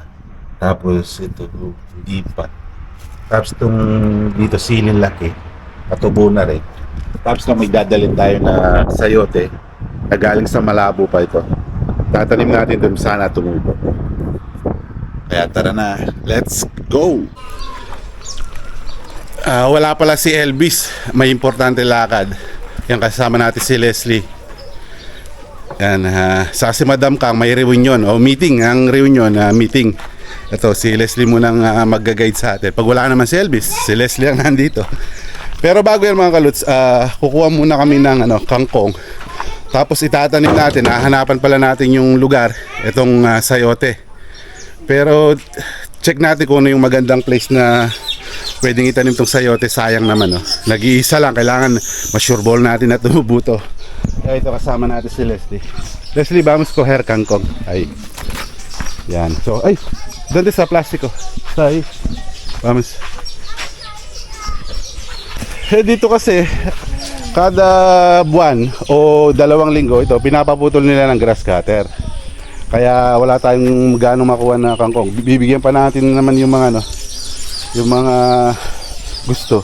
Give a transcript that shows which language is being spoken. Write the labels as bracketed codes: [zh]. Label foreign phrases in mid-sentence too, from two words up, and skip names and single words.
[tl] Tapos ito, hindi pa. Tapos itong dito silin laki, patubo na rin. Tapos na may dadalhin tayo na sayote na galing sa Malabo pa ito. Tatanim natin doon, sana tumubo. Kaya tara na, [en] let's go! [tl] Wala pala si Elvis, may importante lakad. Yan, kasama natin si Leslie. Yan, sa si Madam Kang may reunion o meeting, ang reunion meeting. Ito, si Leslie munang mag-guide sa atin. Pag wala naman si Elvis, si Leslie ang nandito. Pero bago yan mga kaluts, kukuha muna kami ng kangkong. Tapos itatanim natin, hahanapan pala natin yung lugar, itong sayote. Pero check natin kung ano yung magandang place na pwedeng itanim itong sayote. Sayang naman, nag-iisa lang, kailangan ma- [en] sure ball [tl] natin na tumubo to. Kaya ito, kasama natin si Leslie. Leslie, [es] vamos coger [tl] kangkong. Ay. Yan. So, ay, [es] ¿dónde está plástico? Está ahí. Vamos. [tl] Dito kasi, kada buwan o 2 linggo, ito, pinapaputol nila ng [en] grass cutter. [tl] Kaya wala tayong gaano makuha na kangkong. Bibigyan pa natin naman yung mga, yung mga gusto.